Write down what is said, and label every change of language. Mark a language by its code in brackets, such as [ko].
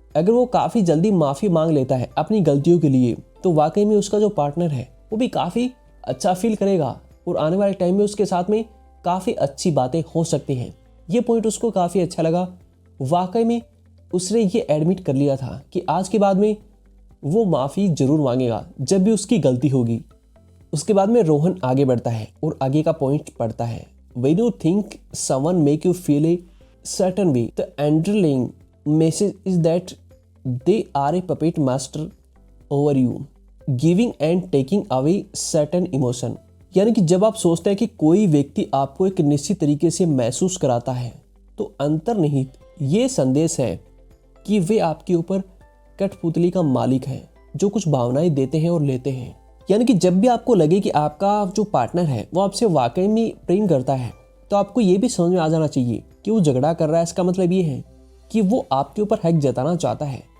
[hi] अगर वो काफ़ी जल्दी माफ़ी मांग लेता है अपनी गलतियों के लिए तो वाकई में उसका जो पार्टनर है वो भी काफ़ी अच्छा फील करेगा और आने वाले टाइम में उसके साथ में काफ़ी अच्छी बातें हो सकती हैं। ये पॉइंट उसको काफ़ी अच्छा लगा। वाकई में उसने ये एडमिट कर लिया था कि आज के बाद में वो माफ़ी ज़रूर मांगेगा जब भी उसकी गलती होगी। उसके बाद में रोहन आगे बढ़ता है और आगे का पॉइंट पढ़ता है। [en] When you think someone make you feel a certain way, the underlying message is that they are a puppet master over you, giving and taking away certain emotion. [hi] यानी कि जब आप सोचते हैं कि कोई व्यक्ति आपको एक निश्चित तरीके से महसूस कराता है तो अंतर्निहित ये संदेश है कि वे आपके ऊपर कठपुतली का मालिक है। जो कुछ भावनाएं देते हैं और लेते हैं। यानी कि जब भी आपको लगे कि आपका जो पार्टनर है वो आपसे वाकई में प्रेम करता है, तो आपको ये भी समझ में आ जाना चाहिए कि वो झगड़ा कर रहा है, इसका मतलब ये है कि वो आपके ऊपर हक जताना चाहता है।